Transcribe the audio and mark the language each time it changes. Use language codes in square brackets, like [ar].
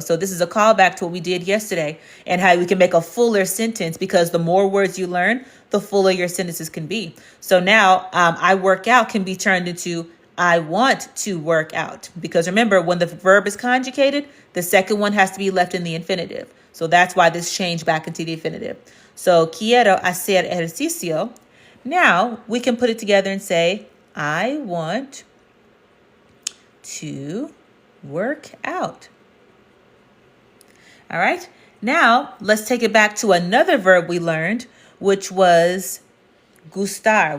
[en] So this is a callback to what we did yesterday and how we can make a fuller sentence, because the more words you learn, the fuller your sentences can be. So now I work out can be turned into I want to work out, because remember, when the verb is conjugated, the second one has to be left in the infinitive. So that's why this changed back into the infinitive. [es] So quiero hacer ejercicio. [en] Now we can put it together and say I want to work out. All right. Now let's take it back to another verb we learned, which was gustar.